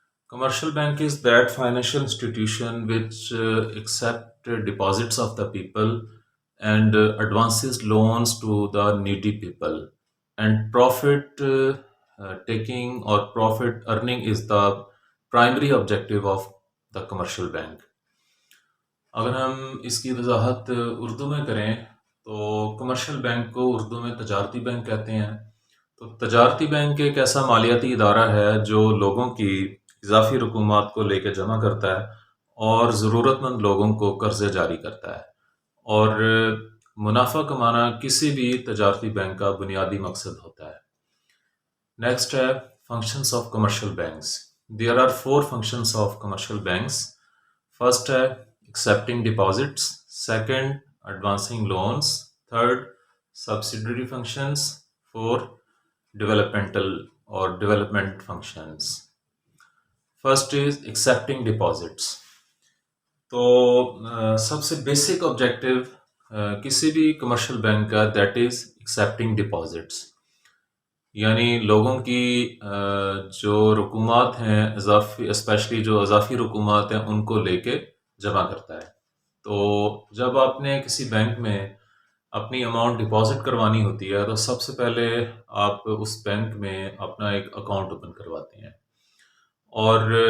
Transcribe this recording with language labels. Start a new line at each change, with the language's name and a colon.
English: Commercial bank is that financial institution which accept deposits of the people and advances loans to the needy people. And profit taking or profit earning is the primary objective of the commercial bank.
Urdu: اگر ہم اس کی وضاحت اردو میں کریں تو commercial bank کو اردو میں تجارتی بینک کہتے ہیں۔ تو تجارتی بینک ایک ایسا مالیاتی ادارہ ہے جو لوگوں کی اضافی رقومات کو لے کے جمع کرتا ہے اور ضرورت مند لوگوں کو قرضے جاری کرتا ہے، اور منافع کمانا کسی بھی تجارتی بینک کا بنیادی مقصد ہوتا ہے۔
English: Next ہے functions of commercial banks. There are four functions of commercial banks. First ہے accepting deposits, second advancing loans, third subsidiary functions, four developmental or development functions. First is accepting deposits.
Urdu: تو سب سے basic objective کسی بھی commercial bank کا
English: that is accepting deposits,
Urdu: یعنی لوگوں کی جو رقومات ہیں اضافی، اسپیشلی جو اضافی رقومات ہیں ان کو لے کے جمع کرتا ہے۔ تو جب آپ نے کسی بینک میں اپنی اماؤنٹ ڈپازٹ کروانی ہوتی ہے تو سب سے پہلے آپ اس بینک میں اپنا ایک اکاؤنٹ اوپن کرواتے ہیں، اور